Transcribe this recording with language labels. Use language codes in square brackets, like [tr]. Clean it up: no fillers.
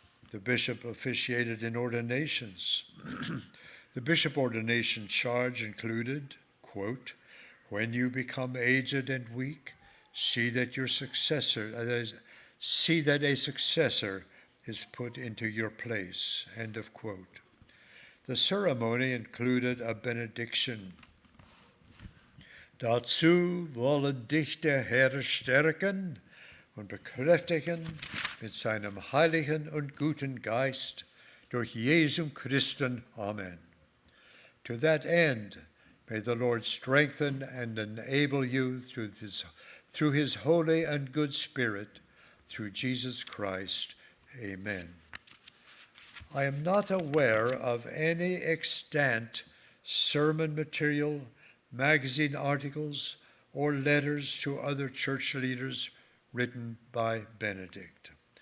[en] The bishop officiated in ordinations. The bishop ordination charge included, quote, "When you become aged and weak, see that a successor is put into your place," end of quote. The ceremony included a benediction. [de] Dazu wollen dich der Herr stärken und bekräftigen mit seinem heiligen und guten Geist durch Jesum Christen. Amen. [en] To that end, may the Lord strengthen and enable you through his holy and good Spirit, through Jesus Christ. Amen. I am not aware of any extant sermon material, magazine articles, or letters to other church leaders written by Benedict.